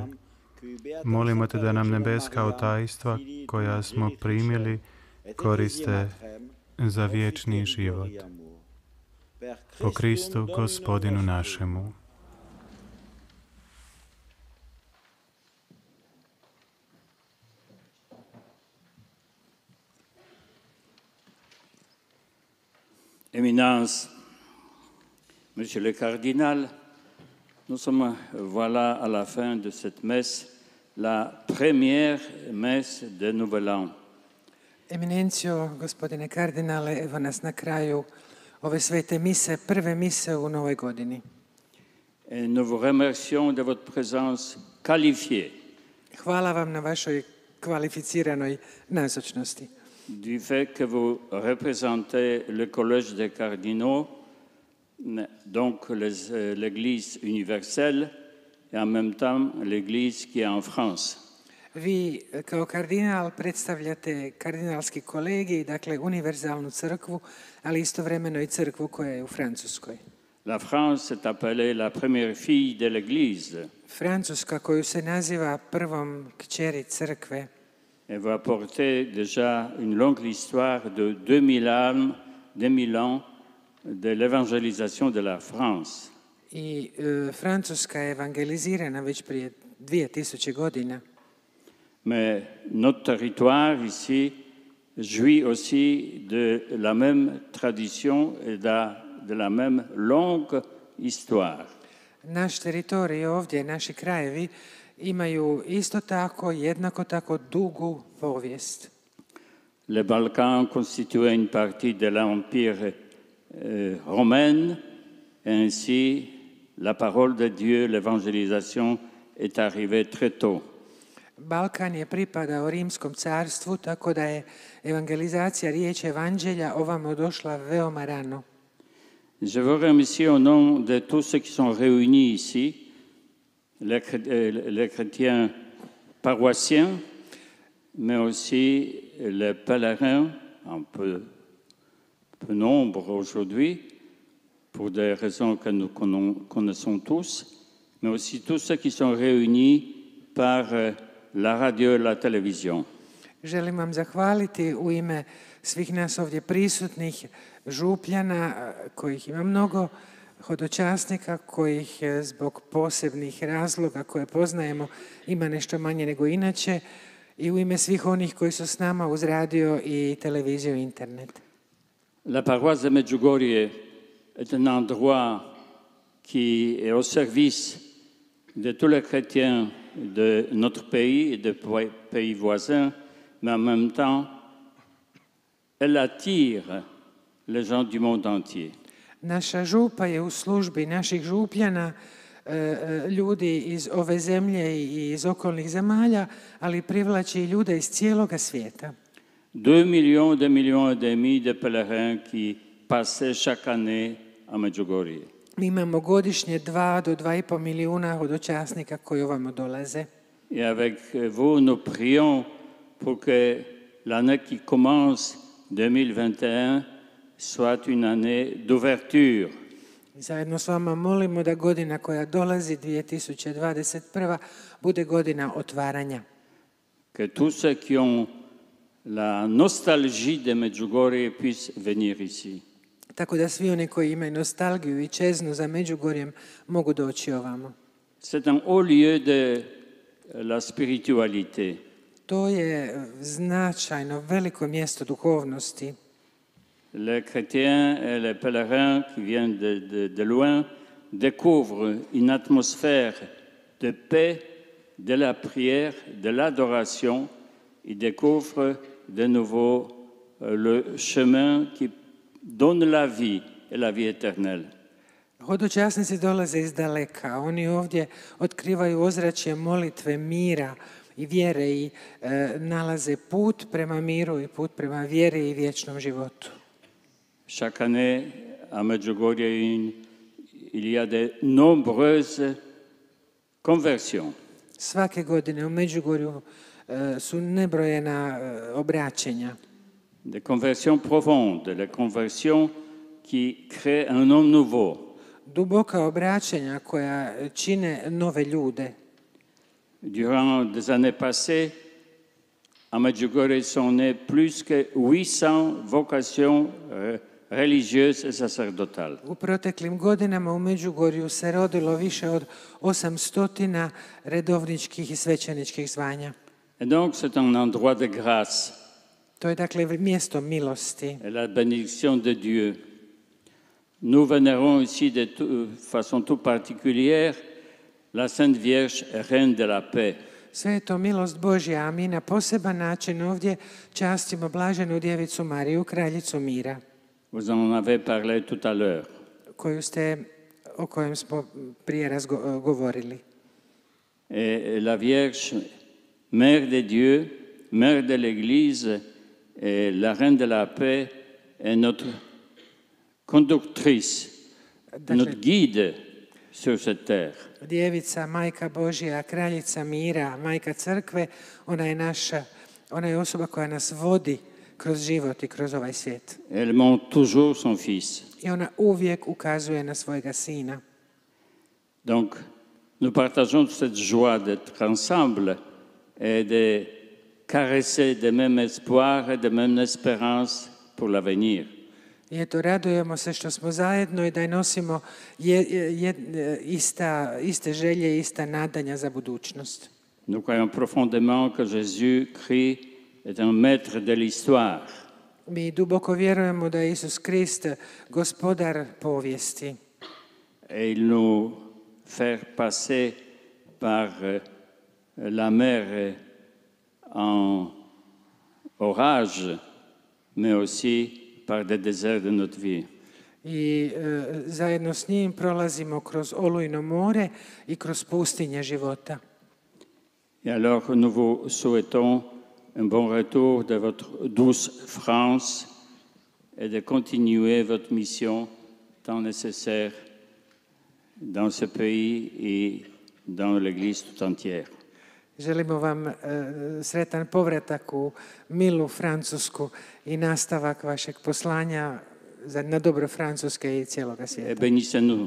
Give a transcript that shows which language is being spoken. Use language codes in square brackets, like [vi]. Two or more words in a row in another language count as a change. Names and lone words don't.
[hr] Molimo Te da nam nebeska tajstva koja smo primili koriste za vječni život. Po Kristu, Gospodinu našemu. [fr] Éminence, Monsieur le Cardinal, nous sommes voilà à la fin de cette messe, la première messe de Nouvel An. [hr] Eminencijo, gospodine kardinale, evo nas na kraju ove svete mise, prve mise u novoj godini. [fr] Et nous vous remercions de votre présence qualifiée. [hr] Hvala vam na vašoj kvalificiranoj nazočnosti. [fr] Du fait que vous représentez le Collège des cardinaux, donc l'Église universelle, et en même temps l'Église qui est en France. [hr] Vi kao kardinal predstavljate kardinalski kolegij, dakle univerzalnu crkvu, ali istovremeno i crkvu koja je u Francuskoj. [fr] La France est appelée la première fille de l'Église. [hr] Francuska, koju se naziva prvom kćeri crkve, [fr] Elle va porter déjà une longue histoire de 2000 ans de l'évangélisation de la France. [hr] I Francuska je evangelizirana već prije 2000 godina. [fr] Mais notre territoire ici jouit aussi de la même tradition et de la même longue histoire. [hr] Naš teritorij ovdje, naši krajevi, imaju isto tako, jednako tako dugu povijest. [fr] Les Balkans constituaient une partie de l'Empire romain, et ainsi la parole de Dieu, l'évangélisation, est arrivée très tôt. [hr] Balkan je pripadao Rimskom carstvu, tako da je evangelizacija riječi evanđelja ovamo došla veoma rano. [fr] Je vous remercie au nom de tous ceux qui sont réunis ici, les chrétiens paroissiens, mais aussi les pèlerins, un peu nombre aujourd'hui, pour des raisons que nous connaissons tous, mais aussi tous ceux qui sont réunis par la radio et la télévision. [hr] Želim vam zahvaliti u ime svih nas ovdje prisutnih župljana, kojih ima mnogo, hodočasnika, kojih zbog posebnih razloga koje poznajemo ima nešto manje nego inače, i u ime svih onih koji su s nama uz radio i televiziju i internet. [fr] La paroisse de Medjugorje est un endroit qui est au service de tous les chrétiens de notre pays et des pays voisins, mais en même temps, elle attire les gens du monde entier. [hr] Naša župa je u službi naših župljana, ljudi iz ove zemlje i iz okolnih zemalja, ali privlači i ljude iz cijeloga svijeta. [fr] 2 millions et demi de pèlerins qui passaient chaque année à Medjugorje. [hr] Mi imamo godišnje 2 do 2,5 milijuna hodočasnika koji ovamo dolaze. Et avec vous, nous prions pour que l'année qui commence, 2021, soit une année d'ouverture. Zajedno s vama molimo da godina koja dolazi, 2021. bude godina otvaranja. [fr] Que tous ceux qui ont la nostalgie de Medjugorje puissent venir ici. [hr] Tako da svi oni koji imaju nostalgiju i čeznu za Međugorjem mogu doći ovamo. [fr] C'est un haut lieu de la spiritualité. [hr] To je značajno veliko mjesto duhovnosti. [fr] Les chrétiens et les pèlerins qui viennent de loin découvrent une atmosphère de paix, de la prière, de l'adoration. Ils découvrent de nouveau le chemin qui donne la vie et la vie éternelle. [hr] Hodočasnici dolaze iz daleka. Oni ovdje otkrivaju ozračje molitve, mira i vjere i nalaze put prema miru i put prema vjeri i vječnom životu. [fr] Chaque année, à Medjugorje, il y a de nombreuses conversions. [hr] Svake godine u Međugorju su nebrojena obraćenja. [fr] Des conversions profondes, des conversions qui créent un homme nouveau. [hr] Duboka obraćanja koja čine nove ljude. [fr] Durant des années passées, à Medjugorje sont nées plus que 800 vocations religieuses et sacerdotales. [hr] U proteklim godinama u Međugorju se rodilo više od 800 redovničkih i svećeničkih zvanja. [fr] Et donc c'est un endroit de grâce. [hr] To je dakle mjesto milosti. [fr] Et la bénédiction de Dieu. Nous vénérons ici de façon toute particulière la Sainte Vierge, Reine de la Paix. [hr] Sve je to milost Božja, a mi na poseban način ovdje častimo blaženu djevicu Mariju, kraljicu mira. [fr] Vous en avez parlé tout à l'heure. [hr] O kojem smo prije govorili. [fr] Et la Vierge, Mère de Dieu, mère de l'Église et la reine de la paix est notre conductrice, notre guide sur cette terre. [hr] Djevica, Majka Božja, Kraljica mira, Majka crkve, ona je osoba koja nas vodi kroz život i kroz ovaj svijet. [fr] Elle montre toujours son fils. [hr] I ona uvijek ukazuje na svojega sina. [fr] Donc, nous partageons cette joie d'être ensemble et de caresser des mêmes espoirs et des mêmes espérances pour l'avenir. [hr] I eto, radujemo se što smo zajedno i da nosimo iste želje i ista nadanja za budućnost. [fr] Nous croyons profondément que Jésus-Christ est un maître de l'histoire. [hr] Mi duboko vjerujemo da je Isus Krist gospodar povijesti. [fr] Et il nous fait passer par la mer en orage, mais aussi par des déserts de notre vie. [hr] I zajedno s njim prolazimo kroz olujno more i kroz pustinje života. [fr] Et alors nous vous souhaitons un bon retour de votre douce France et de continuer votre mission tant nécessaire dans ce pays et dans l'Église tout entière. [hr] Želimo vam sretan povratak u milu Francusku i nastavak vašeg poslanja na dobro Francuske i cijeloga svijeta. [fr] Et bénissez-nous.